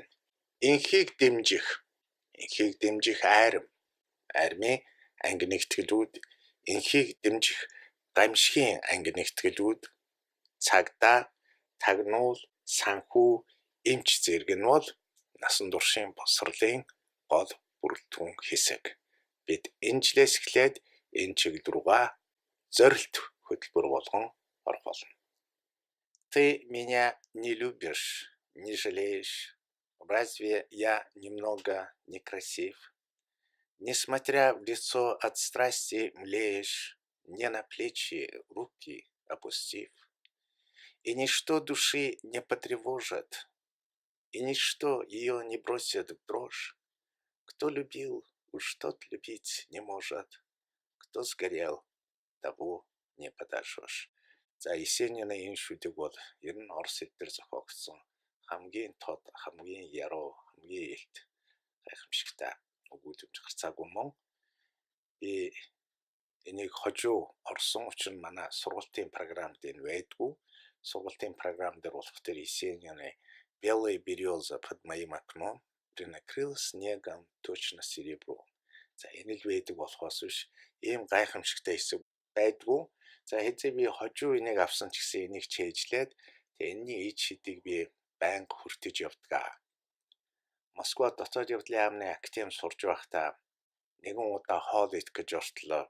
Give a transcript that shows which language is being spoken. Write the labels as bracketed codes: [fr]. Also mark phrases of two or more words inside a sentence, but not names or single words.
[mn] Инхийг дэмжих армийн анги нэгтгэлүүд, инхийг дэмжих гамшигын анги нэгтгэлүүд, цагдаа, тагнуул, санхүү, эмч зэрэг нь бол насан туршийн боловсролын гол бүрэлдэхүүн хэсэг. Бид энэ жилээс эхлээд энэ чиглэл рүүгээ зорилт хөтөлбөр болгон орох болно. [ru] Ты меня не любишь, не жалеешь. Разве я немного некрасив? Несмотря в лицо от страсти млеешь, мне на плечи руки опустив. И ничто души не потревожит, и ничто ее не бросит в дрожь. Кто любил, уж тот любить не может. Кто сгорел, того не подожжешь. [mn] За Есенины энэ шүдэг бол ер нь Орос хэлээр зохиогдсон хамгийн тод, хамгийн яруу, хамгийн илт гайхамшигтай өгүүлбэр гарцаагүй мөн. Би энийг хожуу орсон учраас манай сургалтын програмд энэ байдгүй. Сургалтын програм дээр болох тэр Есенины [ru] «Белая береза под моим окном накрыла снегом точно серебро». [mn] За энэ л байдаг болохоос биш ийм гайхамшигтай хэсэг байдгүй. За хэзээ би хожуу энийг авсан ч гэсэн энийг чэйжлээд энэний ид шидийг би байнга хүртэж явдаг. Москва дотоод явдлын яамны академид сурж байхдаа нэгэн удаа хоол идэх гэж ортлоо.